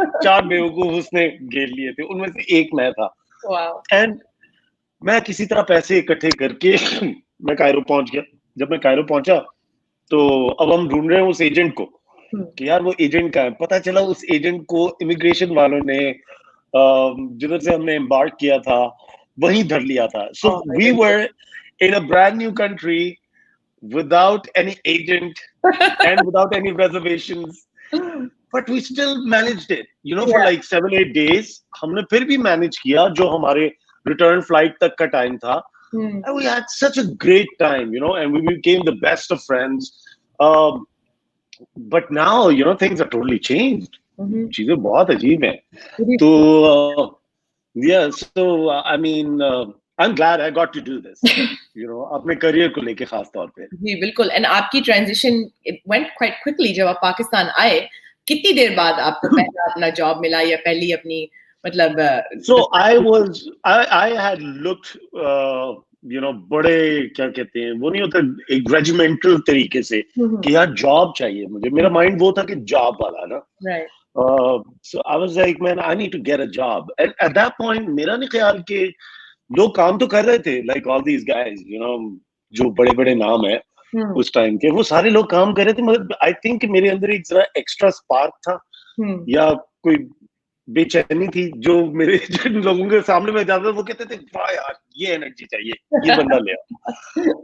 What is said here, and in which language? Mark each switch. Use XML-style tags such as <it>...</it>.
<hi>4 बेवकूफ उसने घेर लिए थे, उनमें से एक मैं था. एंड मैं किसी तरह पैसे इकट्ठे करके मैं कायरो पहुंच गया. जब मैं कायरो पहुंचा तो अब हम ढूंढ रहे हैं उस एजेंट को कि यार वो एजेंट कहाँ है. पता चला उस एजेंट को इमिग्रेशन वालों ने जिधर से हमने एम्बार्क किया था वहीं धर लिया था.</hi> <en>So we were in a brand new country without any agent and without any reservations, but we still managed it, you know, for like 7-8 days.</en> <hi>हमने फिर भी manage किया जो हमारे return flight तक का time था.</hi> <en>And we had such a great time, you know, and we became the best of friends. But now, you know, things are totally changed.</en> <hi>चीजें बहुत अजीब हैं.</hi> <en>तो yeah, so I mean, I'm glad I got to do this, you know,</en> <hi>अपने career को लेके खास तौर पे. जी बिल्कुल. एंड आपकी ट्रांजिशन</hi> <en>went quite quickly.</en> <hi>जब आप पाकिस्तान आए, कितनी देर बाद आपको पहला अपना जॉब मिला या पहली अपनी मतलब?</hi> <en>So I had looked, you know,</en> <hi>बड़े क्या कहते हैं, वो नहीं होता एक रेजिमेंटल तरीके से कि यार जॉब चाहिए मुझे. मेरा माइंड वो था कि जॉब वाला ना.</hi> <en>Right. So I was like, man, I need to get a job. And at that point,</en> <hi>मेरा नहीं ख्याल कि लोग काम तो कर रहे थे,</hi> <en>like all these guys, you know,</en> <hi>जो बड़े-बड़े नाम है उस टाइम के, वो सारे लोग काम कर रहे थे. मगर</hi> <en>I think</en> <hi>मेरे अंदर एक जरा एक्स्ट्रा स्पार्क था या कोई बेचैनी थी जो मेरे जिन लोगों के सामने में जाता था वो कहते थे वाह यार ये एनर्जी चाहिए, ये बंदा ले आओ.</hi>